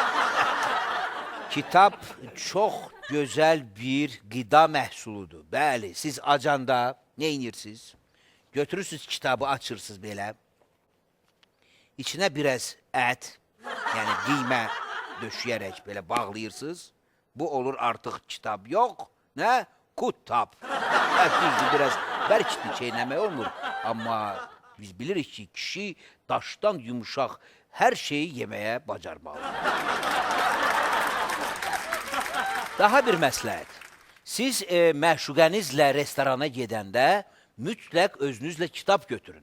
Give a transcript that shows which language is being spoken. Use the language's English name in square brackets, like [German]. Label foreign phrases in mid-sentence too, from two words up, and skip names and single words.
[Azerbaijani] Kitap çok güzel bir gıda məhsuludur. Bəli, siz acanda ne inirsiniz? Götürürsünüz kitabı, açırsınız belə. İçine biraz et, yani qiymə döşəyərək belə bağlayırsınız. Bu olur artık kitap yok. Ne? Kutab. Düzdür, biraz bərkdir çeynəmək olmur. Amma biz bilirik ki, kişi daşdan yumuşaq her şeyi yeməyə bacarmalıdır. Daha bir məsləhət. Siz məşuqənizlə restorana gedəndə mütləq özünüzlə kitab götürün.